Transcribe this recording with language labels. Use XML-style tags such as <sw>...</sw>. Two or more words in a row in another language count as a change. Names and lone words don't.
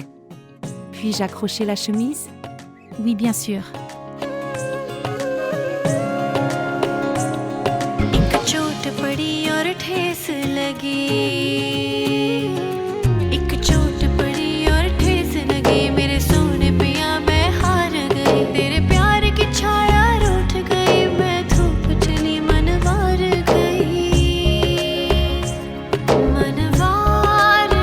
<fr>Puis-je accrocher la chemise? Oui, bien sûr.</fr> <hi>एक चोट पड़ी और ठेस लगी एक चोट पड़ी और ठेस लगी मेरे सोने पिया मैं हार गई तेरे प्यार की छाया रूठ गई मैं धूप चली मनवार गई मनवार गई</hi>